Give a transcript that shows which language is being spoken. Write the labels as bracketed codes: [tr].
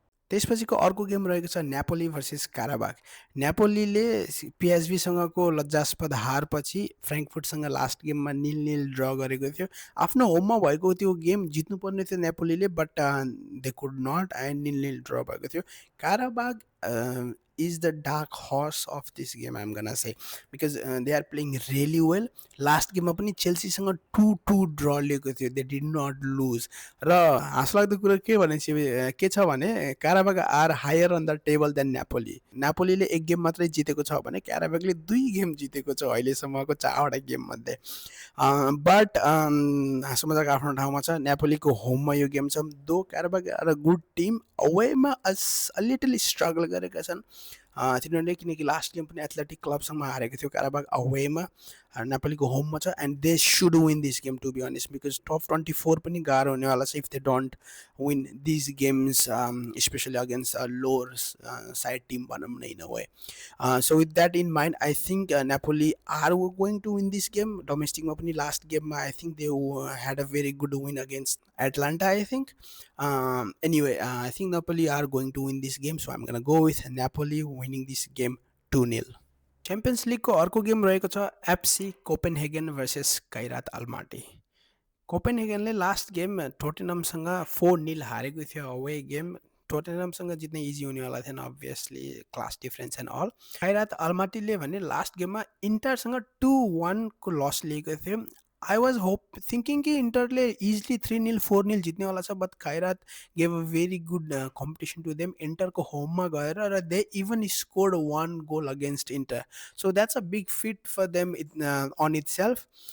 [ne] त्यसपछिको अर्को गेम रहेको छ न्यापोली भर्सेस काराबाग। न्यापोलीले पिएसभीसँगको लज्जास्पद हारपछि फ्रेङ्कफुर्टसँग लास्ट गेममा 0-0 ड्र गरेको थियो। आफ्नो होममा भएको त्यो गेम जित्नुपर्ने थियो न्यापोलीले, [en] but they could not [ne] and 0-0 draw भएको थियो। [en] Qarabag is the dark horse of this game, I'm gonna say, because they are playing really well. [ne] Last गेममा पनि चेल्सीसँग 2-2 ड्र लिएको थियो, [en] They did not lose. [ne] र हाँसलाग्दो कुरो के छ भने [en] Qarabag are higher on the table than Napoli. [ne] न्यापोलीले एक गेम मात्रै जितेको छ भने काराबागले 2 गेम जितेको छ अहिलेसम्मको 4वटा गेम मध्ये। बट हाँसो मजाक आफ्नो ठाउँमा छ, न्यापोलीको होममा यो गेम छ। [en] though Qarabag are a good team, [ne] अवेमा a little struggle गरेका छन् तिनीहरूले, [en] किनकि last game पनि athletic क्लबसँग हारेको थियो काराबाग अवेमा, न्यापोलीको होममा छ and they should win this game to be honest, because top 24 पनि गाह्रो हुनेवाला छ if they don't win this games, especially against lower side team भनौँ न in a way. So with that in mind I think Napoli are going to win this game. [ne] डोमेस्टिकमा पनि last गेममा [en] I think they had a very good win against Atalanta I think. Anyway, I think Napoli are going to win this game, so I'm gonna go with Napoli winning this game 2-0. [ne] Champions लिगको अर्को game रहेको छ FC Copenhagen versus कैरात Almaty. कोपेनहेगनले last game टोटेनमसँग 4-0 हारेको थियो away game. टोटेनमसँग जित्ने easy हुनेवाला थिएन obviously, [en] Class difference and all. [ne] कैरात अल्माटीले भने last गेममा इन्टरसँग 2-1 को लस लिएको थियो। [en] I was thinking कि इन्टरले easily 3-0 4-0 जित्नेवाला छ, but Kairat gave a very good competition to them [ne] इन्टरको होममा गएर, [en] र they even scored 1 goal against Inter. So that's a big feat for them on itself.